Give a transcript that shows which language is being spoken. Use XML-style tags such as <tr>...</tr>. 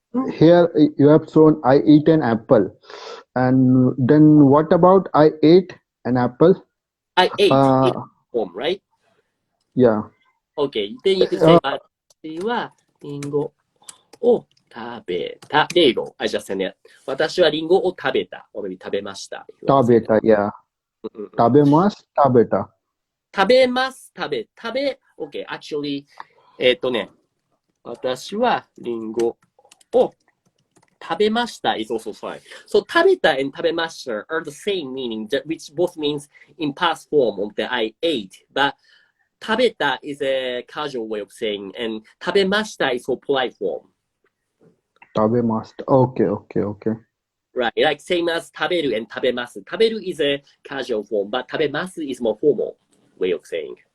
<en>Here you have shown I eat an apple. And then what about I ate an apple? I ate in form, right? Yeah. Okay, then you could say,</en> <ja>私はリンゴを食べた.</ja> <en>There you go. I just said it.</en> <ja>私はリンゴを食べた.</ja> <en>Or maybe</en> <ja>食べました. 食べた,</ja> <en>yeah.</en> <ja>食べます、食べた. 食べます、食べ、</ja> <en>okay, actually,</en> <ja>私はリンゴを食べました</ja> <en>is also fine. So 食べた and 食べました are the same meaning, which both means in past form of the I ate. But 食べた is a casual way of saying, and 食べました is for polite form.</en> <ja>食べました.</ja> <en>Okay. Right, like same as 食べる and 食べます. 食べる is a casual form, but 食べます is more formal way of saying.</en>